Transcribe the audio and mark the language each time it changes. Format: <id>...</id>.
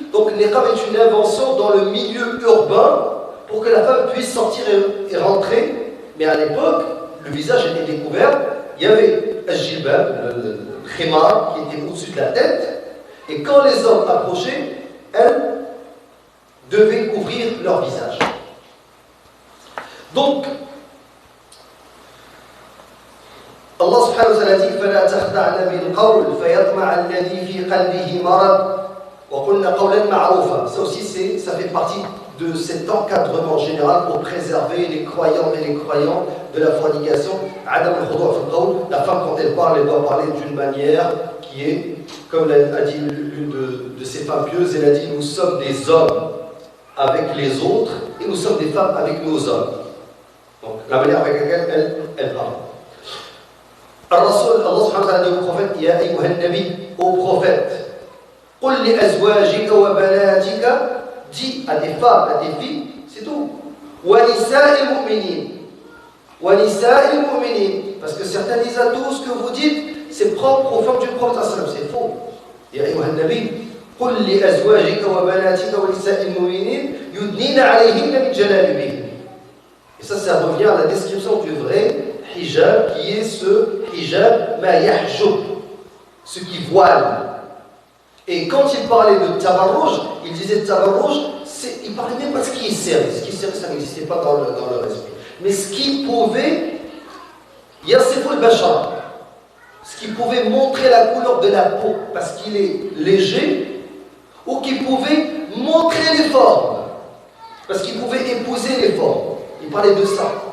<fr>Donc le niqab est une invention dans le milieu urbain pour que la femme puisse sortir et rentrer. Mais à l'époque, le visage était découvert. Il y avait un jilbab, le khimar, qui était au-dessus de la tête. Et quand les hommes approchaient, elles devaient couvrir leur visage. Donc, Allah subhanahu wa ta'ala dit</fr> <ar>فَلَا تَخْدَعْنَ بِالْقَوْلِ فَيَطْمَعَ الَّذِي فِي قَلْبِهِ مَرَضٌ وَقُلْنَ قَوْلًا مَعْرُوفًا.</ar> <fr>Ça aussi, ça fait partie de cet encadrement général pour préserver les croyants et les croyants de la fornication.</fr> <ar>Adam al-Khudu' fi al-qawl,</ar> <fr>la femme quand elle doit parler d'une manière qui est, comme a dit l'une de ces femmes pieuses, elle a dit nous sommes des hommes avec les autres et nous sommes des femmes avec nos hommes. Donc la manière avec laquelle elle parle. Al-Rasul, Allah subhanahu wa ta'ala dit au prophète</fr> <ar>Ya ayyuhan nabi,</ar> <fr>au prophète</fr> <ar>قل لأزواجك وبناتك,</ar> <fr>dis à des femmes, à des filles, c'est tout.</fr> <ar>وَنِسَاءِ الْمُؤْمِنِينَ, وَنِسَاءِ الْمُؤْمِنِينَ,</ar> <fr>parce que certains disent à tout ce que vous dites, c'est propre aux femmes du prophète, c'est faux.</fr> <ar>يا أيها النبي قل لأزواجك وبناتك ونساء المؤمنين يدنين عليهن من جلابيبهن.</ar> <fr>Et ça revient à la description du vrai hijab, qui est ce hijab</fr> <ar>ma yahjub,</ar> <fr>ce qui voile. Et quand il parlait de tabarrouj, il disait tabarrouj, il ne parlait même pas de ce qui est serré. Ce qui est serré, ça n'existait pas dans leur esprit. Mais ce qui pouvait,</fr> <ar>yasiful bashar,</ar> <fr>ce qui pouvait montrer la couleur de la peau parce qu'il est léger, ou qui pouvait montrer les formes parce qu'il pouvait épouser les formes. Il parlait de ça.</fr>